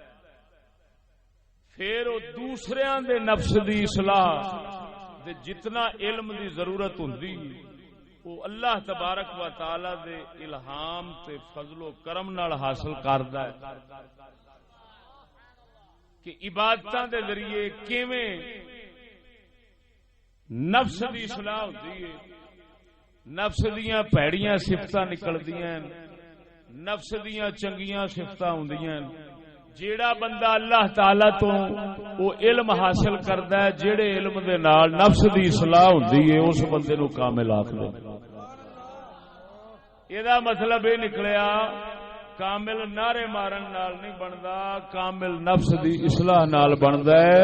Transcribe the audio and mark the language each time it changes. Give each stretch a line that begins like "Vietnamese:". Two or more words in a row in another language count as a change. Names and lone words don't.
Punjabi: پھر وہ دوسریاں دے نفس دی اصلاح دے جتنا علم دی ضرورت ہوندی وہ
Arabic: اللہ تبارک و تعالی
Punjabi: دے الہام تے فضل و کرم نال حاصل کردا ہے کہ عبادتاں دے ذریعے کیویں نفس دی اصلاح ہوندی ہے. نفس دیاں پیڑیاں صفتاں نکلدیاں نفس دیاں چنگیاں صفتاں ہوندیاں. جیڑا بندہ اللہ تعالی تو وہ علم حاصل کردا ہے جیڑے علم دے نال نفس دی اصلاح ہوندی ہے اس بندے نو کامل آکھدے. ایدا مطلب یہ نکلیا کامل نعرے مارن نال نہیں بندا کامل نفس دی اصلاح نال بندا ہے.